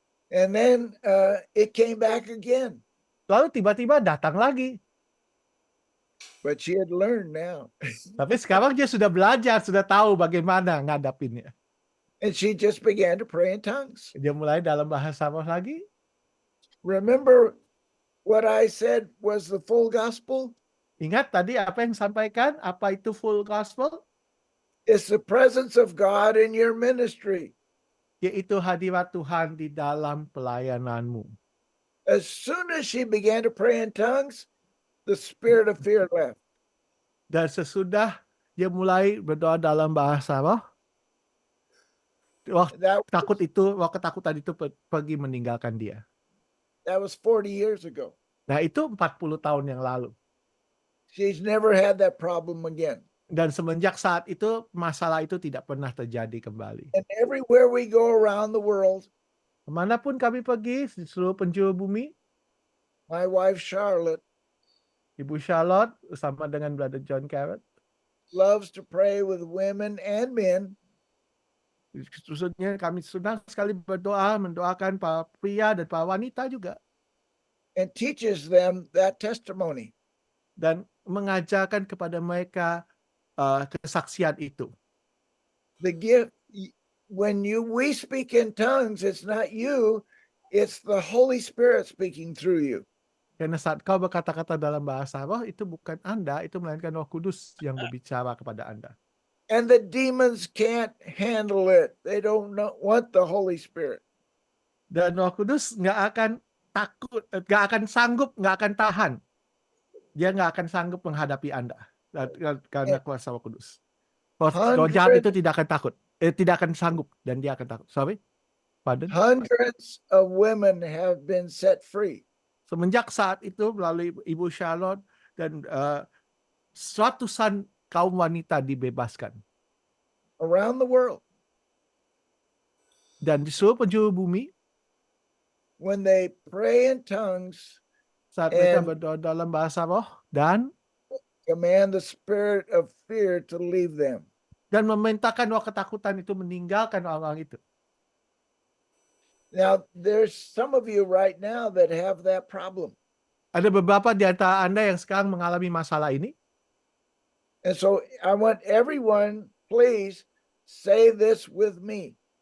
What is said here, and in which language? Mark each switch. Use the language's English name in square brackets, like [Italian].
[English] And then it came back again. [Indonesian] Lalu tiba-tiba datang lagi. [English] But she had learned now. [Indonesian] Tapi sekarang dia sudah belajar, sudah tahu bagaimana ngadapinnya. [English] And she just began to pray in tongues. [Indonesian] Dia mulai dalam bahasa roh lagi. [English] Remember what I said was the full gospel? [Indonesian] Ingat tadi apa yang sampaikan? Apa itu full gospel? [English] It's the presence of God in your ministry. [Indonesian] Yaitu hadirat Tuhan di dalam pelayananmu. [English] As soon as she began to pray in tongues, the spirit of fear left. [Indonesian] Dan sesudah dia mulai berdoa dalam bahasa roh, roh ketakutan itu pergi meninggalkan dia. [English] That was 40 years ago. [Indonesian] Nah, itu 40 tahun yang lalu. [English] She's never had that problem again. [Indonesian] Dan semenjak saat itu, masalah itu tidak pernah terjadi kembali. [English] And everywhere we go around the world, [Indonesian] Kemanapun kami pergi, di seluruh penjuru bumi, [English] my wife Charlotte [Indonesian] Ibu Charlotte bersama dengan Brother John Carrot, [English] loves to pray with women and men. [Indonesian] khususnya kami senang sekali mendoakan para pria dan para wanita juga. [English] And teaches them that testimony. [Indonesian] Dan mengajarkan kepada mereka kesaksian itu. [English] The gift, when we speak in tongues, it's not you, it's the Holy Spirit speaking through you. [Indonesian] Karena saat kau berkata-kata dalam bahasa roh, itu bukan Anda, itu melainkan Roh Kudus yang berbicara kepada Anda. [English] And the demons can't handle it. They don't want the Holy Spirit. [Indonesian] Dan Roh Kudus nggak akan takut, nggak akan sanggup, nggak akan tahan. Dia nggak akan sanggup menghadapi Anda karena kuasa Roh Kudus. Roh jahat itu tidak akan takut, tidak akan sanggup, dan dia akan takut. [English] Sorry, pardon. Hundreds of women have been set free. [Indonesian] Semenjak saat itu melalui Ibu Charlotte dan ratusan kaum wanita dibebaskan [English] around the world. [Indonesian] Dan di seluruh penjuru bumi, [English] when they pray in tongues, [Indonesian] saat mereka berdoa dalam bahasa roh dan [English] command the spirit of fear to leave them. [Indonesian] Dan memerintahkan roh ketakutan itu meninggalkan orang-orang itu. [English] Now, there's some of you right now that have that problem. [Indonesian] Ada beberapa di antara Anda yang sekarang mengalami masalah ini. [English] And so I want everyone, please say this with me.